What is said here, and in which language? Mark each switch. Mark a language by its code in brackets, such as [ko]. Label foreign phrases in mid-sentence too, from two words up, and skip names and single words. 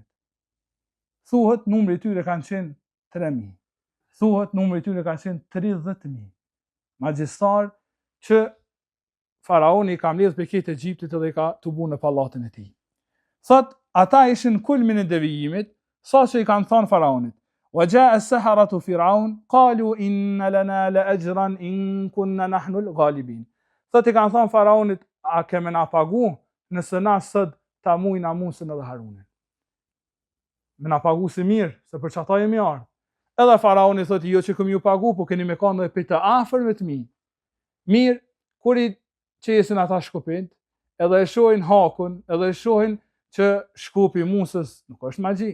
[sq] Thuhet numri i tyre kanë qenë 3000. Thuhet numri i tyre kanë qenë 30.000. Magjistar që faraoni ka mbledh për këtë Egjiptit dhe i ka tubu në pallatin e tij. Thot, ata ishin kulmin e devijimit, sa që i kanë thënë faraonit: [ar] "وجاء السحرة فرعون قالوا إن لنا لأجرا إن كنا نحن الغالبين." [sq] Thot, i kanë thënë faraonit: "A kemë na pagu nëse na sot ta mujna Musën edhe Harunin?" Me na pagu si mirë, se për çata jemi ardhur. Edhe faraoni thot, "Jo që kemi ju pagu, po keni me kanë edhe për të afërmit mi." Mirë, kur i qesin ata shkupin, edhe e shohin hakun, edhe e shohin që shkupi Musës nuk është magji.